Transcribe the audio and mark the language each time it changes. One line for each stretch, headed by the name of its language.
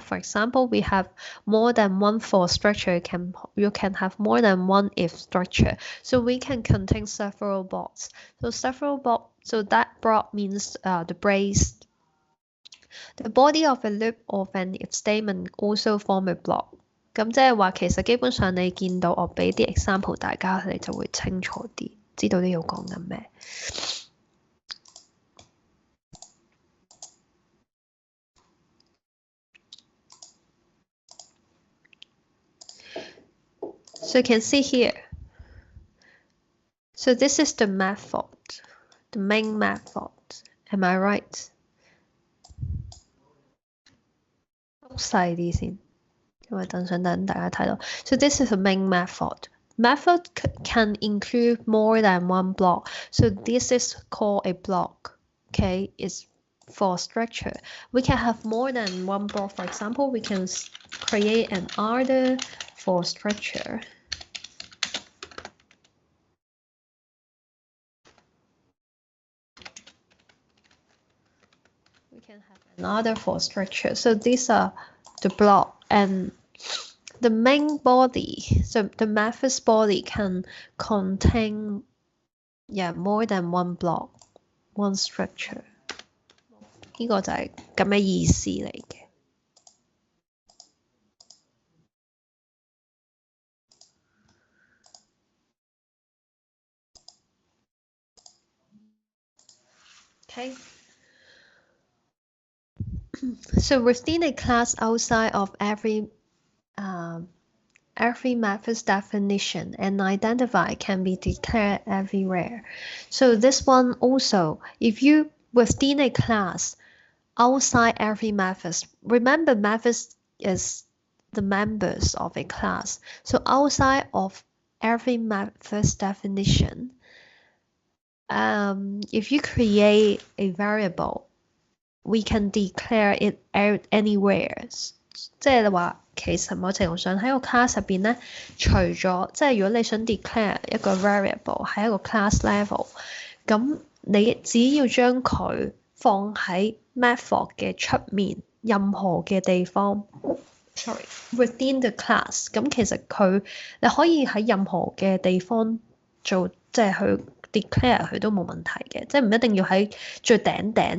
English: For example, we have more than one for structure. You can have more than one if structure. So we can contain several blocks. So so that block means the brace. The body of a loop of an if statement also form a block.
Cantonese: 咁即係話其實基本上你見到我俾啲 example 大家，你就會清楚啲，知道呢度講緊咩。
English: So you can see here. So this is the method, the main method. Am I right?
Cantonese: 細啲先，因為想等大家睇到。
English: So this is the main method. Method can include more than one block. So this is called a block. Okay, it's for structure. We can have more than one block. For example, we can create an order for structure. can have another for structure. So these are the block and the main body. So the method's body can contain more than one block, one structure.
Cantonese: 呢個就係咁嘅意思嚟嘅。
English: Okay. So within a class outside of every method's definition, an identifier can be declared everywhere. So this one also, if you within a class outside every method, remember methods is the members of a class. So outside of every method's definition, if you create a variable, we can declare it anywhere.
Cantonese: 即係話其實某程度上喺個 class 入邊咧，除咗即係如果你想 declare 一個 variable 喺一個 class level，咁你只要將佢放喺 method 嘅出面任何嘅地方
English: within the class，
Cantonese: 咁其實你可以喺任何嘅地方做即係去 declare 佢都冇問題嘅，即係唔一定要喺最頂。